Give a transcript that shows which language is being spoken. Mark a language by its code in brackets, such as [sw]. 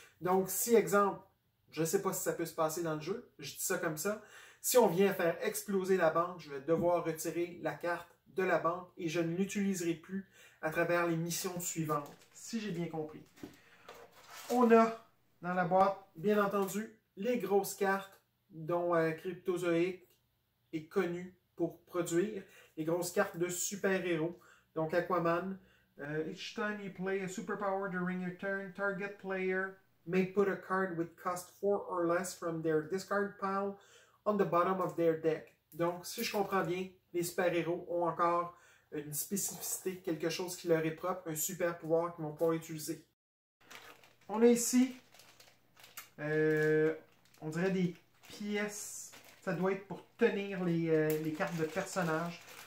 [fr] Donc, si, exemple, je ne sais pas si ça peut se passer dans le jeu, je dis ça comme ça, si on vient faire exploser la banque, je vais devoir retirer la carte de la banque et je ne l'utiliserai plus à travers les missions suivantes, si j'ai bien compris. On a dans la boîte, bien entendu, les grosses cartes dont Cryptozoic est connu pour produire, les grosses cartes de super-héros. [en] Donc Aquaman, each time you play a superpower during your turn, target player may put a card with cost 4 or less from their discard pile on the bottom of their deck. [fr] Donc, si je comprends bien, les super-héros ont encore une spécificité, quelque chose qui leur est propre, un super pouvoir qu'ils vont pouvoir utiliser. On a ici, on dirait des pièces, ça doit être pour tenir les cartes de personnages.